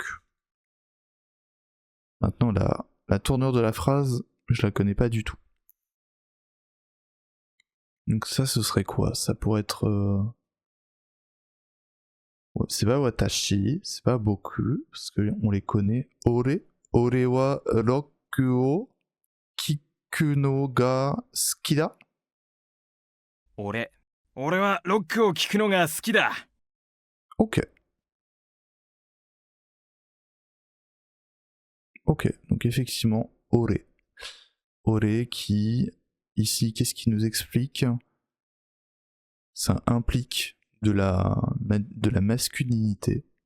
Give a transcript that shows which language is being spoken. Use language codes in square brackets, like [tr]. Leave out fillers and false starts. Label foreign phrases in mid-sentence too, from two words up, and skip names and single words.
[fr] Maintenant la tournure de la phrase, je la connais pas du tout. Donc ça ce serait quoi? Ça pourrait être... Ouais, c'est pas watashi, c'est pas boku, parce qu'on les connaît. [ja] 俺はロックを聴くのが好きだ. 俺はロックを聴くのが好きだ。 [fr] Ok. Ok, donc effectivement, ore. Ore qui, ici, qu'est-ce qu'il nous explique? Ça implique de la masculinité.